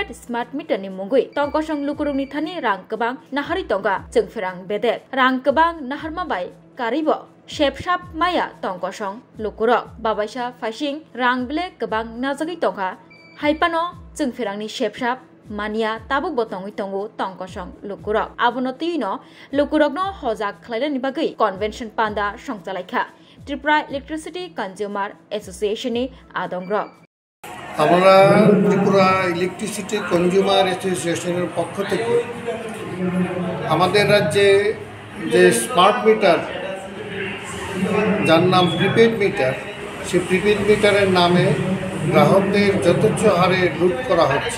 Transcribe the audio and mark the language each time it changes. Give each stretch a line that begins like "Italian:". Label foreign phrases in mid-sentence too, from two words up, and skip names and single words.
English: smart meter-ni
Kok Borok: मुंगै तंकसं लुकुरगनि थानि रां गोबां नाहारि तंगा जोंफेरां बेदेक रां गोबां नाहारमाबाय कारिब शेपशाप माया तंकसं लुकुरक बाबायसा फाइसिं रां बिले गोबां नाजागै तंका हाइपानो जोंफेरांनि शेपशाप मानिया ताबुक बतंगै तंगु तंकसं लुकुरक आबनतिनो लुकुरकनो हजाक ख्लायनानि बागै कन्वेन्शन पान्दा संजालायखा त्रिपुरा इलेक्ट्रिसिटी कन्ज्यूमर एसोसिएशननि आदंग्र
Bangla: আমরা ত্রিপুরা ইলেকট্রিসিটি কনজিউমার অ্যাসোসিয়েশনের পক্ষ থেকে আমাদের রাজ্যে যে
English: smart meter
Bangla: যার নাম
English: prepaid meter
Bangla: সেই
English: prepaid meter-er
Bangla: নামে গ্রাহকদের যথেচ্ছ হারে লুট করা হচ্ছে।